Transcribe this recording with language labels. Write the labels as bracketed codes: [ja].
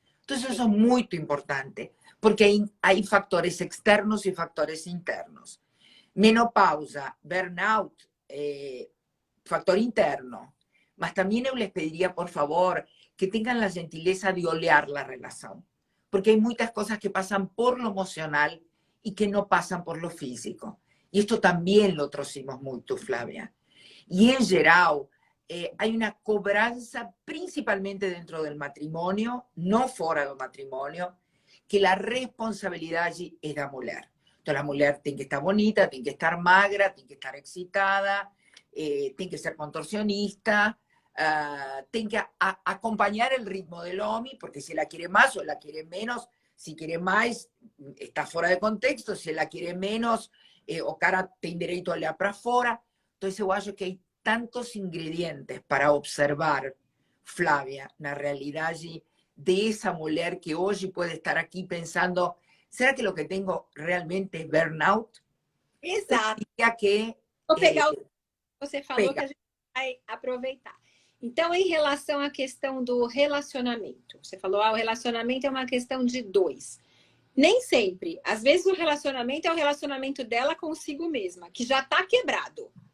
[pt] Então, isso é muito importante, porque há factores externos e factores internos. Menopausa, burnout, factor interno. [es] Mas también yo les pediría, por favor, que tengan la gentileza de olear la relación. Porque hay muchas cosas que pasan por lo emocional y que no pasan por lo físico. Y esto también lo trocimos mucho, Flavia. Y en general, hay una cobranza principalmente dentro del matrimonio, no fuera del matrimonio, que la responsabilidad allí es de la mujer. Entonces la mujer tiene que estar bonita, tiene que estar magra, tiene que estar excitada, tiene que ser contorsionista, tiene que acompañar el ritmo del hombre, porque si la quiere más o la quiere menos, si quiere más, está fuera de contexto, si la quiere menos, o cara tiene derecho a [pt] olhar para fora. [es] Entonces yo acho que hay tantos ingredientes para observar, Flavia, la realidad de esa mujer que hoy puede estar aquí pensando, ¿será que lo que tengo realmente es burnout? [pt] Exato. Que, vou pegar o que você falou, pega. que a gente vai aproveitar. Então, em relação à questão do relacionamento, você falou, o relacionamento é uma questão de dois. Nem sempre. Às vezes o relacionamento é o relacionamento dela consigo mesma, que já está quebrado.